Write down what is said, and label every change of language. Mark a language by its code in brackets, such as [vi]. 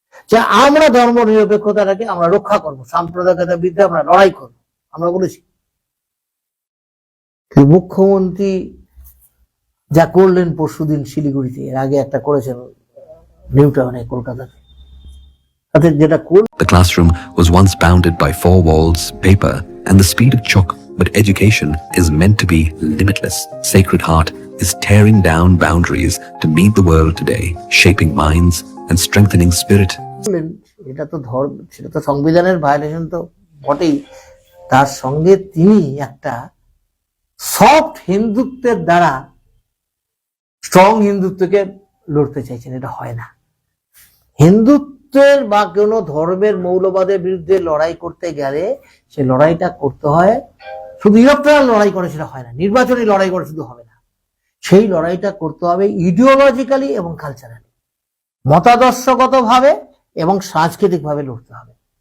[bn] যে আমরা ধর্ম নিরপেক্ষতাটাকে আমরা রক্ষা করবো, সাম্প্রদায়িকতার বিরুদ্ধে আমরা লড়াই করবো, আমরা বলেছি। মুখ্যমন্ত্রী যা করলেন পরশুদিন শিলিগুড়িতে, এর আগে একটা করেছেন নিউ টাউনে কলকাতাতে, তাতে যেটা [en] The classroom was once bounded by 4 walls, paper, and the speed of chalk, but education is meant to be limitless. Sacred Heart is tearing down boundaries to meet the world today, shaping minds and strengthening spirit. [bn] করলেন, এটা তো ধর্ম, সেটা তো সংবিধানের violation তো বটেই, তার সঙ্গে তিনি একটা সফট হিন্দুত্বের দ্বারা স্ট্রং হিন্দুত্বকে লড়তে চাইছেন। এটা হয় না। হিন্দুত্বের বা কোনো ধর্মের মৌলবাদের বিরুদ্ধে লড়াই করতে গেলে সে লড়াইটা করতে হয়, শুধু ইলেকট্রাল লড়াই করে সেটা হয় না, নির্বাচনী লড়াই করে শুধু হবে না, সেই লড়াইটা করতে হবে ইডিওলজিক্যালি এবং কালচারালি, মতাদর্শগত ভাবে এবং সাংস্কৃতিক ভাবে লড়তে হবে।